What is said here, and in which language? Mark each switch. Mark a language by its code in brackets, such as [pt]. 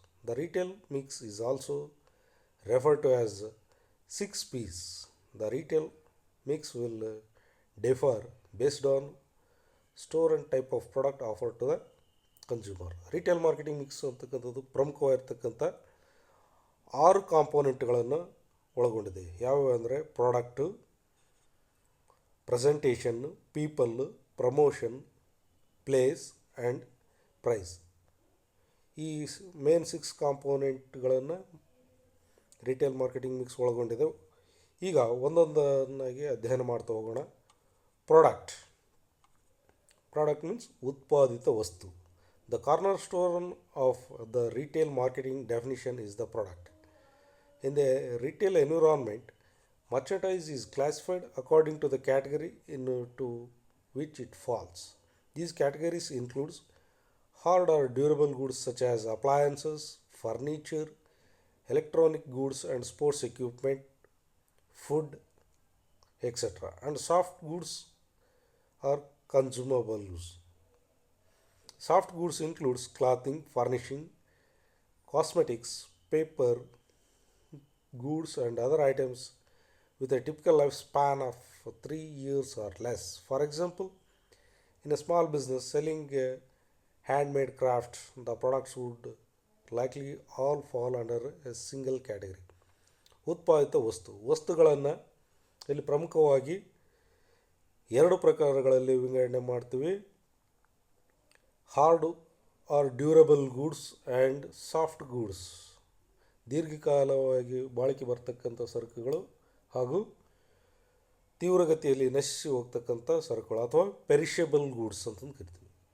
[en] The retail mix is also referred to as 6 P's. The retail mix will differ based on store and type of product offered to the consumer. [kn] Retail marketing mix ಅಂತಕ್ಕಂಥದ್ದು ಪ್ರಮುಖವಾಗಿರ್ತಕ್ಕಂಥ 6 ಕಾಂಪೋನೆಂಟ್ಗಳನ್ನು ಒಳಗೊಂಡಿದೆ. ಯಾವುವು ಅಂದರೆ product, presentation, people, promotion, place and prize. ಈ main 6 ಕಾಂಪೋನೆಂಟ್ಗಳನ್ನು retail marketing mix ಒಳಗೊಂಡಿದೆ. ಈಗ ಒಂದೊಂದನ್ನಾಗಿ ಅಧ್ಯಯನ ಮಾಡ್ತಾ ಹೋಗೋಣ. ಪ್ರಾಡಕ್ಟ್. [en] product means [kn] ಉತ್ಪಾದಿತ ವಸ್ತು. [en] The corner stone of the retail marketing definition is the product. In the retail environment, merchandise is classified according to the category into which it falls. These categories include hard or durable goods such as appliances, furniture, electronic goods and sports equipment, food, etc. And soft goods are consumables. Soft goods includes clothing, furnishing, cosmetics, paper, goods and other items with a typical lifespan of 3 years or less. For example, in a small business selling handmade crafts, the products would likely all fall under a single category. [kn] ಉತ್ಪಾದಿತ ವಸ್ತುಗಳನ್ನು ಇಲ್ಲಿ ಪ್ರಮುಖವಾಗಿ ಎರಡು ಪ್ರಕಾರಗಳಲ್ಲಿ ವಿಂಗಡಣೆ ಮಾಡ್ತೀವಿ. [en] hard or durable goods and soft goods, [kn] ದೀರ್ಘಕಾಲವಾಗಿ ಬಾಳಿಕೆ ಬರ್ತಕ್ಕಂಥ ಸರಕುಗಳು ಹಾಗೂ ತೀವ್ರಗತಿಯಲ್ಲಿ ನಶಿಸಿ ಹೋಗ್ತಕ್ಕಂಥ ಸರಕುಗಳು ಅಥವಾ ಪೆರಿಷಬಲ್ ಗೂಡ್ಸ್ ಅಂತಂದು ಕರಿತೀವಿ.